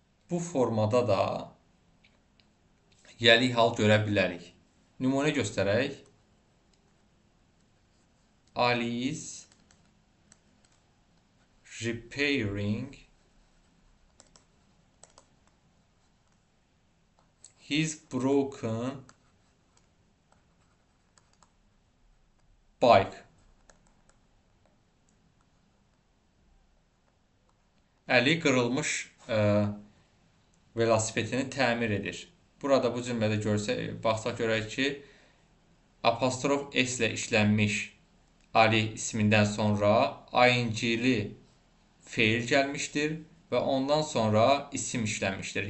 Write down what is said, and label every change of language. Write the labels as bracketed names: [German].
[Azerbaijani] Bu formada da yiyəlik hal görə bilərik. Nümunə göstərək. [English] Ali is repairing his broken bike. [Azerbaijani] Əli qırılmış velosipedini təmir edir. Burada bu cümlədə baxsaq görək ki, apostrof S ilə işlənmiş Ali ismindən sonra ing-li feil gəlmişdir və ondan sonra isim işlənmişdir.